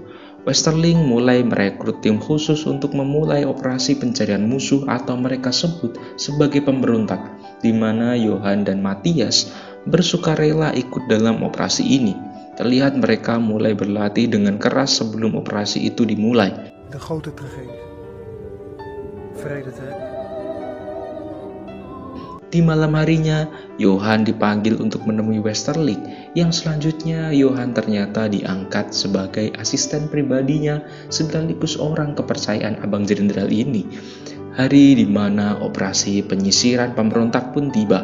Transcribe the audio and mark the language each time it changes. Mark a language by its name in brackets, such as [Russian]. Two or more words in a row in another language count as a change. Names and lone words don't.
[Indonesian] Westerling mulai merekrut tim khusus untuk memulai operasi pencarian musuh atau mereka sebut sebagai pemberontak, di mana Yohan dan Matthias bersukarela ikut dalam operasi ini. Terlihat mereka mulai berlatih dengan keras sebelum operasi itu dimulai. [Dutch] De grote tragedie. Vrede te hebben. [Indonesian] Di malam harinya, Yohan dipanggil untuk menemui Westerling, yang selanjutnya Yohan ternyata diangkat sebagai asisten pribadinya sekaligus orang kepercayaan Abang Jenderal ini. Hari di mana operasi penyisiran pemberontak pun tiba.